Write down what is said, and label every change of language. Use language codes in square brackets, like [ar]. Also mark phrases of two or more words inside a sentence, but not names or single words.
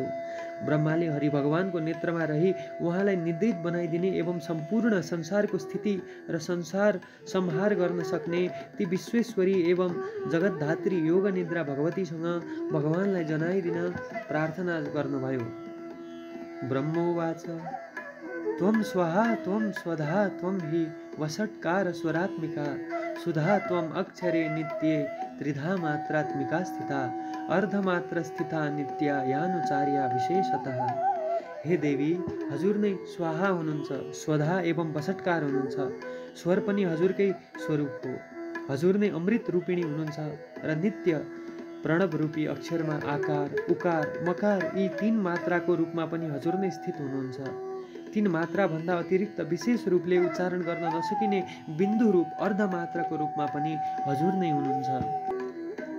[ne] ब्रह्माले हरि भगवानको नेत्रमा रही उहाँलाई निद्रित बनाइदिने एवं सम्पूर्ण संसारको स्थिति र संसार संहार गर्न सक्ने ती विश्वेश्वरी एवं जगतधात्री योग निद्रा भगवतीसँग भगवानलाई जनाइदिन प्रार्थना गर्नुभयो। [sa] ब्रह्मोवाच, त्वं स्वाहा त्वं स्वधा त्वं हि वषट्कार स्वरात्मिका सुधा त्वं अक्षरे नित्ये त्रिधा मात्रात्मिका स्थिता अर्धमात्र स्थिता नित्या यानुचार्या विशेषतः। [ne] हे देवी, हजुर नै स्वाहा हुनुहुन्छ, स्वधा एवं वषट्कार हुनुहुन्छ। स्वर पनि हजुरकै स्वरूप हो। हजुर नै अमृत रूपिणी हुनुहुन्छ र नित्य प्रणव रूपी अक्षरमा आकार उकार मकार यी तीन मात्राको रूपमा पनि हजुर नै स्थित हुनुहुन्छ। तीन मात्रा भन्दा अतिरिक्त विशेष रूपले उच्चारण गर्न नसकिने बिन्दु रूप अर्धमात्राको रूपमा पनि हजुर नै हुनुहुन्छ।